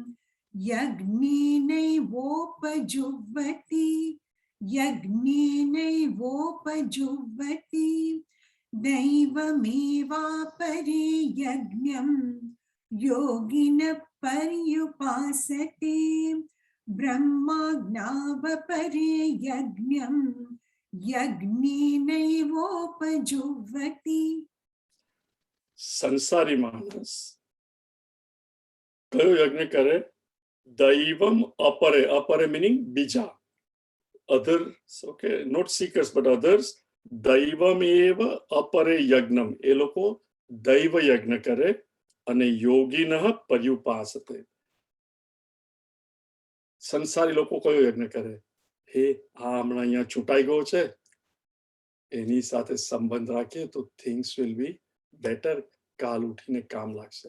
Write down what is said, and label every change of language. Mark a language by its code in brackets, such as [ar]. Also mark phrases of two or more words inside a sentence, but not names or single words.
[sa] यज्ञेनैवोपजुह्वति यज्ञेनैवोपजुह्वति दैवमेवापरे यज्ञं योगिनः पर्युपासते ब्रह्माज्ञावपरे यज्ञं यज्ञेनैवोपजुह्वति. [gu] સંસારી માણસ કયો યજ્ઞ કરે? [sa] दैवम् अपरे, [gu] અપરે મીનિંગ બીજા, [en] others, okay, not seekers but others. [sa] दैवमेव अपरे यज्ञम्, [gu] એ લોકો દૈવ યજ્ઞ કરે, અને [sa] योगिनः पर्युपासते. [gu] સંસારી લોકો કયો યજ્ઞ કરે? હે આ હમણાં અહીંયા ચૂંટાઈ ગયો છે, એની સાથે સંબંધ રાખીએ તો [en] things will be better, [gu] કાલ ઉઠીને કામ લાગશે.